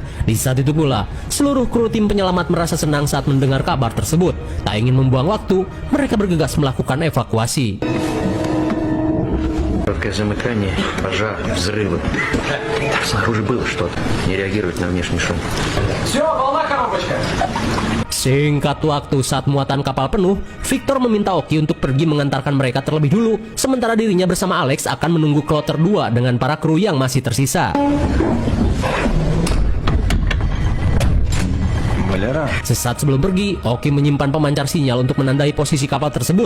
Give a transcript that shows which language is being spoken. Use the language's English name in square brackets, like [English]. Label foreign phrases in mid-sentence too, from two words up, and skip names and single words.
[Indonesian] Di saat itu pula, seluruh kru tim penyelamat merasa senang saat mendengar kabar tersebut. Tak ingin membuang waktu, mereka bergegas melakukan evakuasi. [Russian] Короткое замыкание, пожар, взрывы. Снаружи было что-то. Не реагирует на внешний шум. [Indonesian] Singkat waktu saat muatan kapal penuh, Victor meminta Oki untuk pergi mengantarkan mereka terlebih dulu, sementara dirinya bersama Alex akan menunggu kloter 2 dengan para kru yang masih tersisa. Sesaat sebelum pergi, Oki menyimpan pemancar sinyal untuk menandai posisi kapal tersebut.